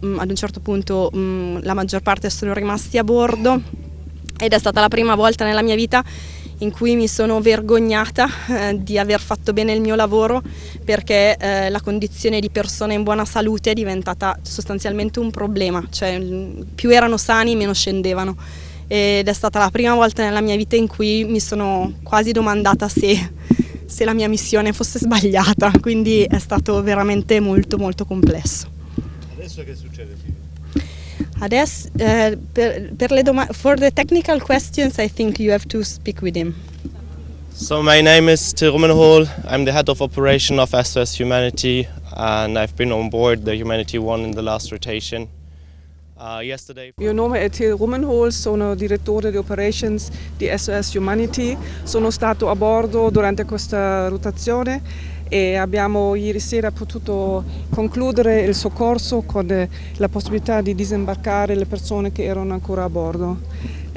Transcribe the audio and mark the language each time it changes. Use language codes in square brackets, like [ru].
[it] Ad un certo punto la maggior parte sono rimasti a bordo ed è stata la prima volta nella mia vita in cui mi sono vergognata di aver fatto bene il mio lavoro, perché la condizione di persone in buona salute è diventata sostanzialmente un problema, cioè più erano sani meno scendevano, ed è stata la prima volta nella mia vita in cui mi sono quasi domandata se la mia missione fosse sbagliata, quindi è stato veramente molto molto complesso. Adesso che succede? Adesso per le domande, [en] for the technical questions I think you have to speak with him. So my name is Till Rumenhol. I'm the head of operation of SOS Humanity and I've been on board the Humanity One in the last rotation. [it] Il mio nome è Till Rumenhol, sono direttore di operations di SOS Humanity. Sono stato a bordo durante questa rotazione e abbiamo ieri sera potuto concludere il soccorso con la possibilità di disembarcare le persone che erano ancora a bordo.